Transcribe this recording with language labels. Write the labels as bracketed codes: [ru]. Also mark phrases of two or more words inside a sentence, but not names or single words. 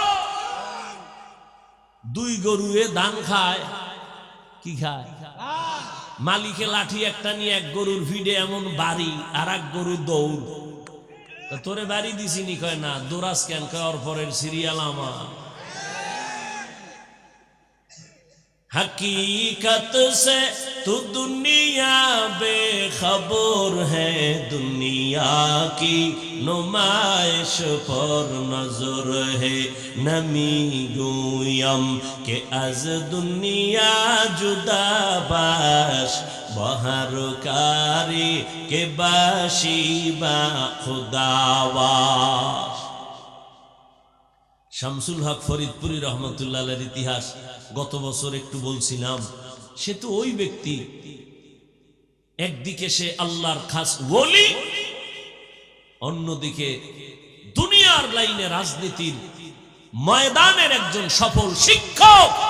[bn] দুই গরুয়ে ধান খায়, কি খায়? মালিকে লাঠি একটা নিয়ে এক গরুর ভিড়ে এমন বাড়ি, আর এক গরু দৌড়। তোরে বাড়ি দিছিনি? কয় না। দোরাস কেন? কয় ওর পরের সিরিয়াল আমার। [ur] حقیقت سے تو دنیا بے خبر ہے، دنیا کی نمائش پر نظر ہے, [fa] نمی گویم که از دنیا جدا باش، به هر کاری که باشی با خدا باش. [bn] শামসুল হক ফরিদপুরি [ar] رحمة الله عليه [bn] ইতিহাস গত বছর একটু বলছিলাম। সে তো ওই ব্যক্তি, একদিকে সে আল্লাহর খাস ওলি, অন্যদিকে দুনিয়ার লাইনে রাজনীতির ময়দানের একজন সফল শিক্ষক।